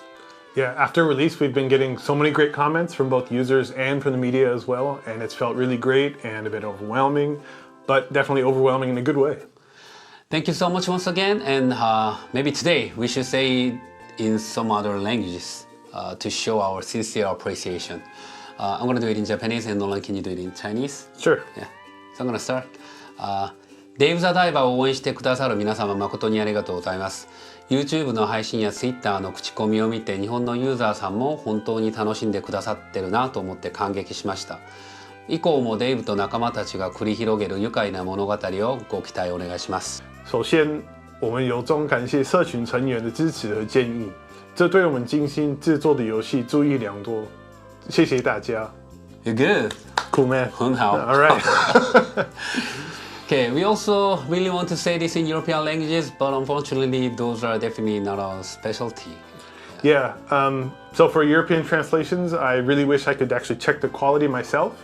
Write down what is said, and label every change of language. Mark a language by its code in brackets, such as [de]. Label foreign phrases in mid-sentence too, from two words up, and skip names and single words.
[en] Yeah, after release, we've been getting so many great comments from both users and from the media as well, and it's felt really great and a bit overwhelming, but definitely overwhelming in a good way. Thank you so much once again, and maybe today we should say it in some other languages to show our sincere appreciation. I'm gonna do it in Japanese, and Nolan, can you do it in Chinese? Sure. Yeah. So I'm gonna start. [ja] デイブ・ザ・ダイバーを応援してくださる皆様誠にありがとうございます。YouTube の配信や Twitter の口コミを見て日本のユーザーさんも本当に楽しんでくださってるなと思って感激しました。以降もデイブと仲間たちが繰り広げる愉快な物語をご期待お願いします。 [zh] 首先，我们由衷感谢社群成员的支持和建议，这对我们精心制作的游戏注意良多。谢谢大家。 [en] You're good. Cool man. [zh] 很好。 [en] All right. Okay, we also really want to say this in European languages, but unfortunately, those are definitely not our specialty. Yeah, so for European translations, I really wish I could actually check the quality myself.